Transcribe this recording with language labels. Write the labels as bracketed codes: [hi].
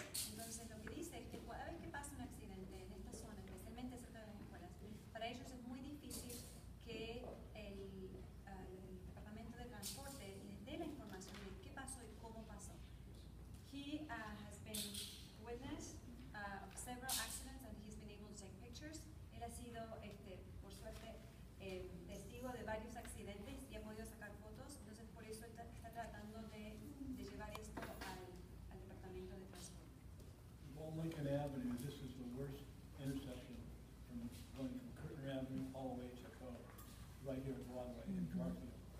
[es] Entonces lo que dice es que cada vez que pasa un accidente en esta zona, especialmente cerca de las escuelas, para ellos es muy difícil que el Departamento de Transporte les dé la información de qué pasó y cómo pasó. [en] He has been witness of several accidents, and he's been able to take pictures. [es] Él ha sido, por suerte, testigo de varios accidentes y ha podido sacar fotos. Entonces por eso está tratando de llevar esto al Departamento de Transporte. [en] Well, Lincoln Avenue, this is the worst intersection from going from Curtin Avenue all the way to Cove, right here at Broadway in Garfield.